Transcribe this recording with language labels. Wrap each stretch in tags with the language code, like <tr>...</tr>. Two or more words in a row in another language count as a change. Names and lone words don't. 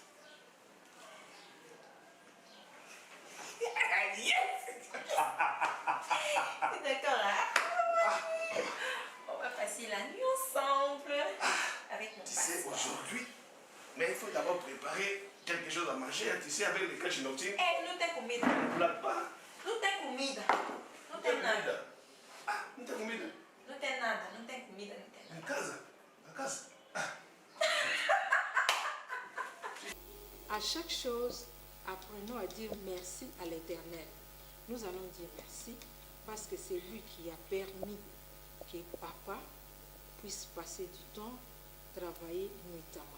<fr>D'accord, hein? On va passer la nuit ensemble avec mon Tu sais, passeport. aujourd'hui, mais il faut d'abord préparer quelque chose à manger. Hein. Tu sais, avec les crèches nocturnes,</fr> <pt>Eh, não tem comida.</pt> <fr>on ne blague pas.</fr> <pt>Não tem comida. Não Não tem tem nada. comida. Ah, não tem comida. Não tem nada. Não tem comida, não tem nada. Em casa? Na casa?</pt> <fr>À chaque chose, apprenons à dire merci à l'Éternel. Nous allons dire merci parce que c'est lui qui a permis que papa puisse passer du temps, travailler nuitamment.</fr>